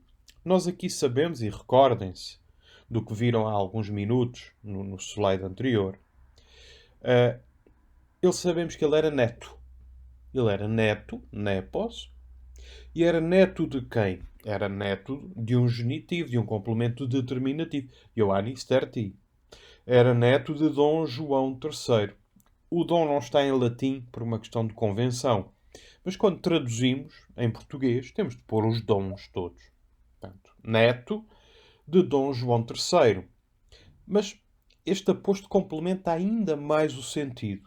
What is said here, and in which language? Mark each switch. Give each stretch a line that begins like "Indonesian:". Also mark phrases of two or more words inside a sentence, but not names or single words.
Portuguese: Nós aqui sabemos, e recordem-se do que viram há alguns minutos no slide anterior, sabemos que ele era neto. Ele era neto, nepos, e era neto de quem? Era neto de um genitivo, de um complemento determinativo.
Latin: Ioannis tertii.
Portuguese: Era neto de Dom João III. O dom não está em latim por uma questão de convenção. Mas quando traduzimos em português, temos de pôr os dons todos. Portanto, neto de Dom João III. Mas este aposto complementa ainda mais o sentido.